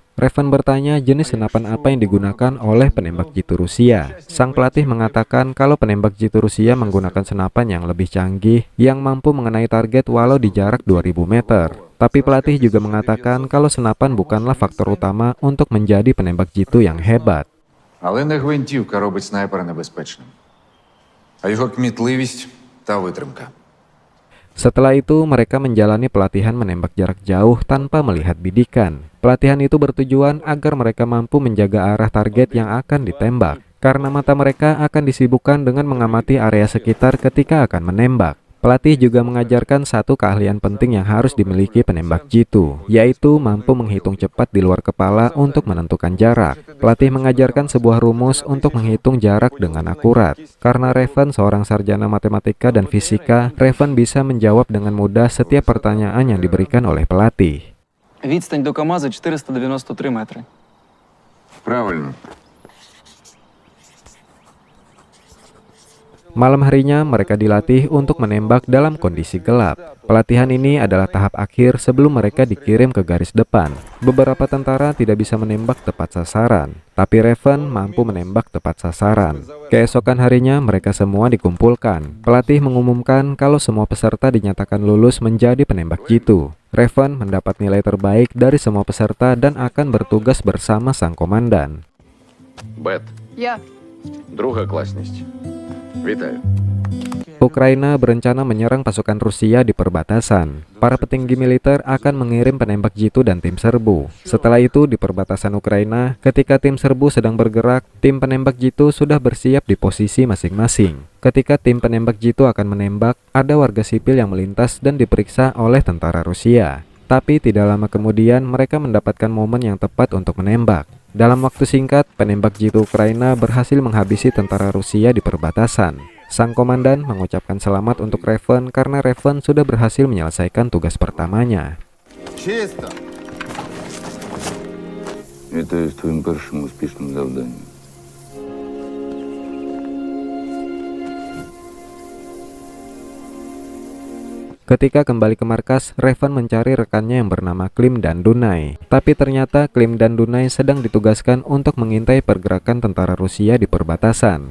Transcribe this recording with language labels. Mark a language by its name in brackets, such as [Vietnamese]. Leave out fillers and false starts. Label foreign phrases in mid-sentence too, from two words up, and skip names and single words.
[Indonesian] Raven bertanya jenis senapan apa yang digunakan oleh penembak jitu Rusia. Sang pelatih mengatakan kalau penembak jitu Rusia menggunakan senapan yang lebih canggih yang mampu mengenai target walau di jarak 2000 meter. Tapi pelatih juga mengatakan kalau senapan bukanlah faktor utama untuk menjadi penembak jitu yang hebat. [Ukrainian] Але не гвинтівка робить снайпера небезпечним, а його кмітливість та витримка. [Indonesian] Setelah itu, mereka menjalani pelatihan menembak jarak jauh tanpa melihat bidikan. Pelatihan itu bertujuan agar mereka mampu menjaga arah target yang akan ditembak, karena mata mereka akan disibukkan dengan mengamati area sekitar ketika akan menembak. Pelatih juga mengajarkan satu keahlian penting yang harus dimiliki penembak jitu, yaitu mampu menghitung cepat di luar kepala untuk menentukan jarak. Pelatih mengajarkan sebuah rumus untuk menghitung jarak dengan akurat. Karena Raven seorang sarjana matematika dan fisika, Raven bisa menjawab dengan mudah setiap pertanyaan yang diberikan oleh pelatih. [Ukrainian] Відстань до КАМАЗа 493 метри. Правильно. [Indonesian] Malam harinya mereka dilatih untuk menembak dalam kondisi gelap. Pelatihan ini adalah tahap akhir sebelum mereka dikirim ke garis depan. Beberapa tentara tidak bisa menembak tepat sasaran, tapi Raven mampu menembak tepat sasaran. Keesokan harinya mereka semua dikumpulkan. Pelatih mengumumkan kalau semua peserta dinyatakan lulus menjadi penembak jitu. Raven mendapat nilai terbaik dari semua peserta dan akan bertugas bersama sang komandan. [Ukrainian] Бет. Я. Друга класність. Вітаю. [Indonesian] Ukraina berencana menyerang pasukan Rusia di perbatasan. Para petinggi militer akan mengirim penembak jitu dan tim serbu. Setelah itu di perbatasan Ukraina, ketika tim serbu sedang bergerak, tim penembak jitu sudah bersiap di posisi masing-masing. Ketika tim penembak jitu akan menembak, ada warga sipil yang melintas dan diperiksa oleh tentara Rusia. Tapi tidak lama kemudian mereka mendapatkan momen yang tepat untuk menembak. Dalam waktu singkat, penembak jitu Ukraina berhasil menghabisi tentara Rusia di perbatasan. Sang komandan mengucapkan selamat untuk Raven karena Raven sudah berhasil menyelesaikan tugas pertamanya. [Ukrainian] Чисто. Вітаю з твоїм першим успішним завданням. [Indonesian] Ketika kembali ke markas, Raven mencari rekannya yang bernama Klim dan Dunay. Tapi ternyata Klim dan Dunay sedang ditugaskan untuk mengintai pergerakan tentara Rusia di perbatasan.